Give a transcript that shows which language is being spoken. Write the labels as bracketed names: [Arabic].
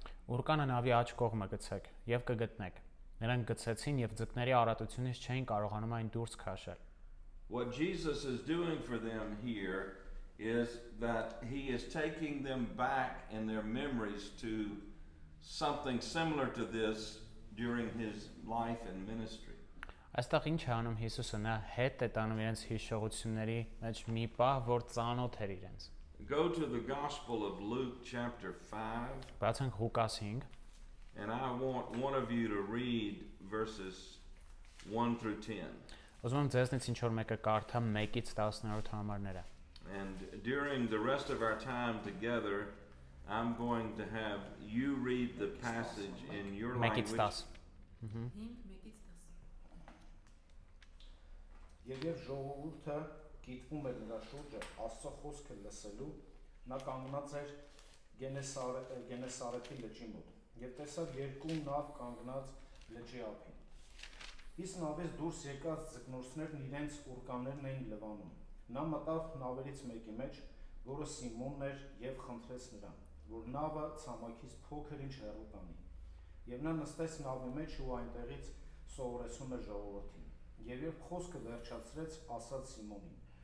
[Armenian] Ուրկանը նավի աջ կողմը գցեք եւ կգտնեք։ Նրանք գցեցին եւ ձկների առատությունից չէին կարողանում այն դուրս քաշել։ [English] What Jesus is doing for them here is that he is taking them back in their memories to something similar to this during his life and ministry. [Armenian] Այստեղ ինչ է անում Հիսուսը, նա հետ է տանում իրենց հիշողությունների մեջ մի պահ, որ ծանոթ էր իրենց։ [English] Go to the Gospel of Luke chapter 5. [Armenian] Բացենք Ղուկաս 5. [English] And I want one of you to read verses 1 through 10. [Armenian] Ուզում եմ ձեզնից ինչ որ մեկը կարդա 1-ից 10-րդ համարները։ [English] And during the rest of our time together, I'm going to have you read the passage in your language. [Armenian] 1-ից 10. Եվ ժողովուրդը գիտվում էր նրա շուրջը Աստծո խոսքը լսելու, նա կանգնած էր Գենեսարեթի լճի մոտ, եւ տեսավ երկու նավ կանգնած լճի ափին։ Իսկ նավից դուրս եկած ձկնորսներն իրենց ուրկաններն էին լվանում։ Նա մտավ նավերից մեկի մեջ, որը Սիմոնն էր, եւ խնդրեց նրան, որ նավը ցամաքից փոքր ինչ հեռու տանի։ Եվ նա նստեց նավի մեջ ու այնտեղից սովորեցնում էր ժողովրդին։ Եվ երբ խոսքը վերջացրեց, ասաց Սիմոնին.